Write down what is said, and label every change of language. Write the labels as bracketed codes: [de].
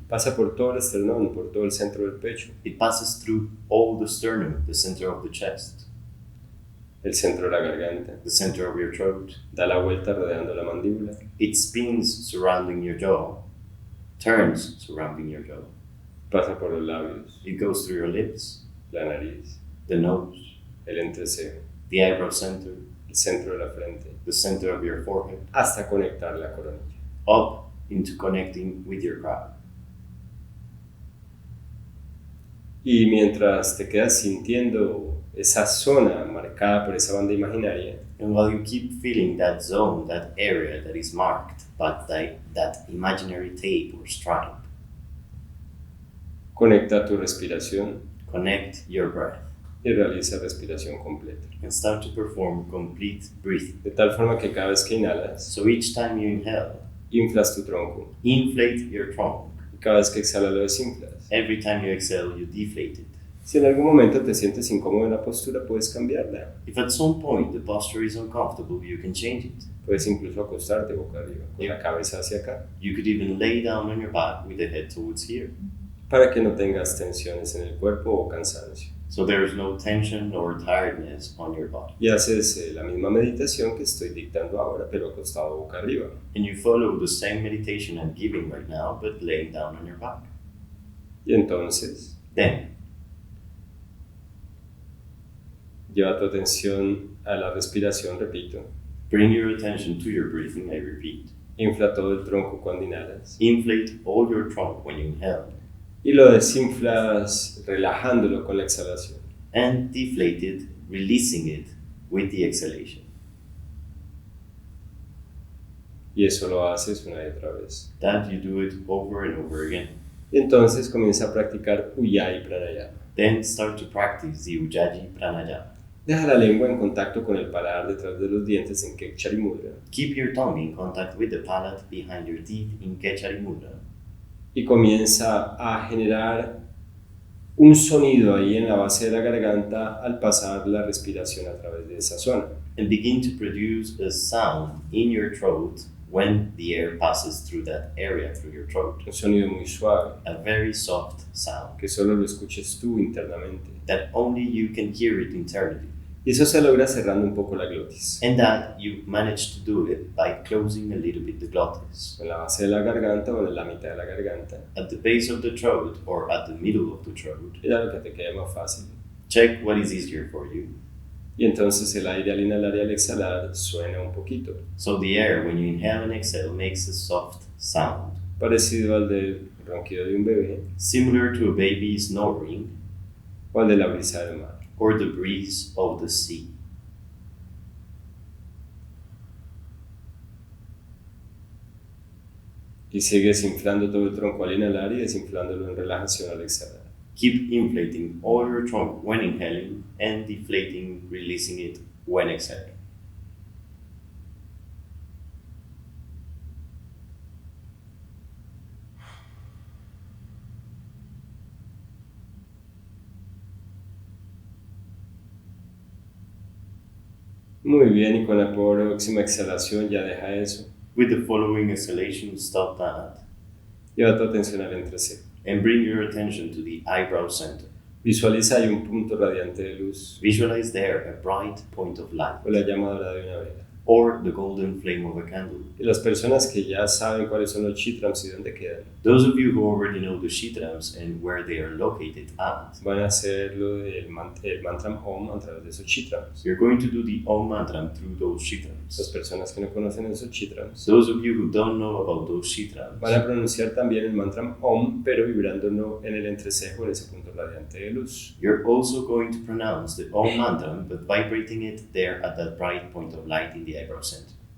[es] pasa por todo el esternón, por todo el centro del pecho, [en] It passes through all the sternum, the center of the chest, [es] el centro de la garganta, [en] the center of your throat. [es] da la vuelta rodeando la mandíbula, [en] It spins surrounding your jaw, turns surrounding your jaw. [es] pasa por los labios, [en] It goes through your lips, [es] la nariz, [en] the nose, [es] el entrecejo, [en] the eyebrow center, [es] el centro de la frente, [en] the center of your forehead, [es] hasta conectar la coronilla. [en] up into connecting with your crown. [es] Y mientras te quedas sintiendo esa zona marcada por esa banda imaginaria, [en] And while you keep feeling that zone, that area that is marked by that imaginary tape or stripe, [es] conecta tu respiración [en] connect your breath [es] y realiza respiración completa. [en] and start to perform complete breathing. [es] De tal forma que cada vez que inhalas, [en] So each time you inhale, [es] inflas tu tronco. [en] inflate your trunk. [es] Y cada vez que exhalas, lo desinflas. [en] Every time you exhale, you deflate it. [es] Si en algún momento te sientes incómodo en la postura, puedes cambiarla. [en] If at some point the posture is uncomfortable, you can change it. [es] Puedes incluso acostarte boca arriba, con la cabeza hacia acá, [en] You could even lay down on your back with the head towards here. [es] para que no tengas tensiones en el cuerpo o cansancio. [en] So there is no tension or tiredness on your body. [es] Y haces la misma meditación que estoy dictando ahora, pero acostado boca arriba. [en] And you follow the same meditation I'm giving right now, but laying down on your back. [es] Y entonces, [en] Then, [es] lleva tu atención a la respiración, repito. [en] bring your attention to your breathing, I repeat. [es] Infla todo el tronco cuando inhalas. [en] Inflate all your trunk when you inhale, [es] Y lo desinflas relajándolo con la exhalación. [en] and deflate it, releasing it with the exhalation. [es] Y eso lo haces una y otra vez. [en] That you do it over and over again. [es] Y entonces comienza a practicar Ujjayi Pranayama. [en] Then start to practice the Ujjayi Pranayama. [es] Deja la lengua en contacto con el paladar detrás de los dientes en Kekchari Mudra [en] Keep your tongue in contact with the palate behind your teeth in Kechari Mudra. [es] y comienza a generar un sonido ahí en la base de la garganta al pasar la respiración a través de esa zona. [en] And begin to produce a sound in your throat when the air passes through that area, through your throat. [es] Un sonido muy suave, [en] A very soft sound [es] que solo lo escuches tú internamente. [en] that only you can hear it internally. [es] Y eso se logra cerrando un poco la glotis, [en] And that you manage to do it by closing a little bit the glottis. [es] en la base de la garganta o en la mitad de la garganta. [en] At the base of the throat or at the middle of the throat. [es] Mira lo que te quede más fácil. [en] Check what is easier for you. [es] Y entonces el aire al inhalar y al exhalar suena un poquito, [en] So the air, when you inhale and exhale, makes a soft sound, [es] parecido al del ronquido de un bebé [en] similar to a baby snoring [es] o al de la brisa del mar. [en] or the breeze of the sea. [es] Y sigues inflando todo el tronco al inhalar y desinflándolo en relajación al exhalar. [en] Keep inflating all your trunk when inhaling and deflating, releasing it when exhaling. [es] Muy bien, y con la próxima exhalación ya deja eso. [en] With the following exhalation, stop that [es] Lleva tu atención al entrecejo. [en] and bring your attention to the eyebrow center. [es] Visualiza ahí un punto radiante de luz [en] Visualize there a bright point of light, [es] o la llama dorada de una vela. [en] or the golden flame of a candle. [es] Y las personas que ya saben cuáles son los chitrams y dónde quedan, [en] Those of you who already know the chitrams and where they are located at, [es] van a hacer el mantra Om a través de esos chitrams. [en] you're going to do the Om mantra through those [es] Las [en] chitrams. [es] personas que no conocen esos chitrams [en] Those of you who don't know about those chitrams, [es] van a pronunciar también el mantra Om, pero vibrándolo en el entrecejo, en ese punto radiante de luz. [en] you're also going to pronounce the Om mantra, but vibrating it there at that bright point of light in the eyebrow center.